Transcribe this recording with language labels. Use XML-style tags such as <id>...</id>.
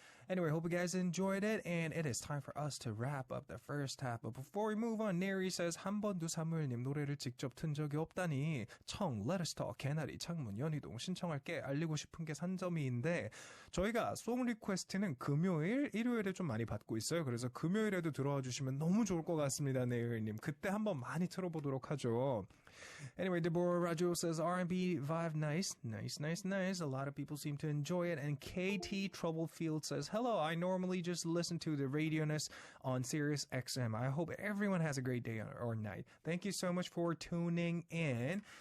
<en>Anyway, hope you guys enjoyed it, and it is time for us to wrap up the first half. But before we move on, Neri says,</en> <ko>한 번도 사무엘님 노래를 직접 튼 적이 없다니. 청, Let Us Talk, 개나리, 창문, 연희동 신청할게. 알리고 싶은 게 산점이인데 저희가 송 리퀘스트는 금요일, 일요일에 좀 많이 받고 있어요. 그래서 금요일에도 들어와 주시면 너무 좋을 것 같습니다, 네일님. 그때 한번 많이 틀어보도록 하죠.</ko> <en>Anyway, Deborah Rajo says R&B vibe nice. A lot of people seem to enjoy it. And KT Troublefield says, hello, I normally just listen to the Radion'us on Sirius XM. I hope everyone has a great day or night. Thank you so much for tuning in.</en>